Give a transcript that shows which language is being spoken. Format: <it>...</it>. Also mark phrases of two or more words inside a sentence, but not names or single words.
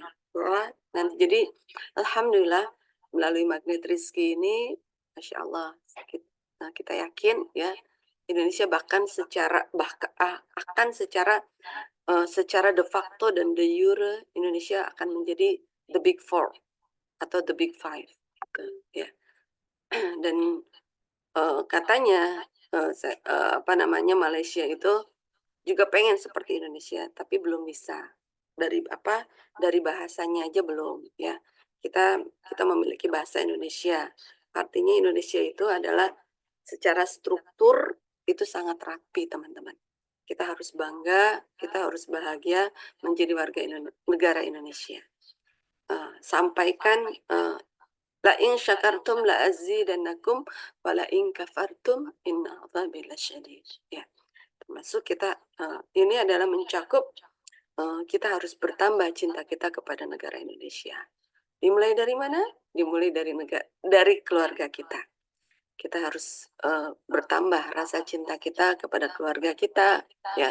<id>Jadi alhamdulillah melalui Magnet Rizki ini,</id> <ar>ما شاء الله,</ar> <id>kita yakin ya Indonesia akan secara</id> <la>de facto</la> <id>dan</id> <la>de jure</la> <id>Indonesia akan menjadi</id> <en>the big four</en> <id>atau</id> <en>the big five</en> <id>gitu, ya. Dan katanya Malaysia itu juga pengen seperti Indonesia, tapi belum bisa. Dari bahasanya aja belum ya. Kita memiliki bahasa Indonesia. Artinya Indonesia itu adalah secara struktur itu sangat rapi, teman-teman. Kita harus bangga, kita harus bahagia menjadi negara Indonesia.</id> <ar>Sampaikan لئن شكرتم لأزيدنكم ولئن كفرتم إن عذابي لشديد.</ar> <id>Ya. Termasuk ini adalah mencakup kita harus bertambah cinta kita kepada negara Indonesia. Dimulai dari mana? Dimulai dari keluarga kita. Kita harus bertambah rasa cinta kita kepada keluarga kita, ya.</id>